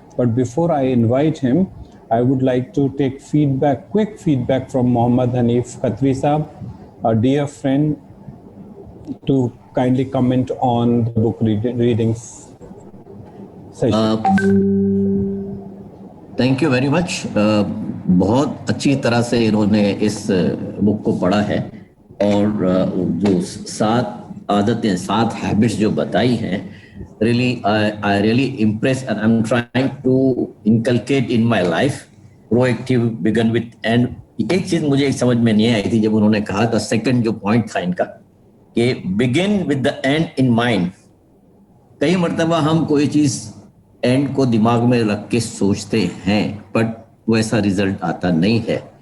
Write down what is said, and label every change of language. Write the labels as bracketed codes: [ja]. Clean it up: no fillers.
[en] But before I invite him, I would like to take quick feedback from Mohammad Hanif Khatri Saab, a dear friend, to kindly comment on the book reading session. Thank you very much. [hi] बहुत अच्छी तरह से इन्होंने इस book को पढ़ा है और जो 7 आदतें 7 हैबिट्स जो बताई हैं, [en] really I really impressed and I'm trying to inculcate in my life. Proactive, begin with end. [hi] एक चीज मुझे समझ में नहीं आई थी जब उन्होंने कहा था, सेकंड जो पॉइंट था इनका, कि [en] begin with the end in mind. [hi] कई मर्तबा हम कोई चीज एंड को दिमाग में रख के सोचते हैं बट वैसा रिजल्ट आता नहीं है.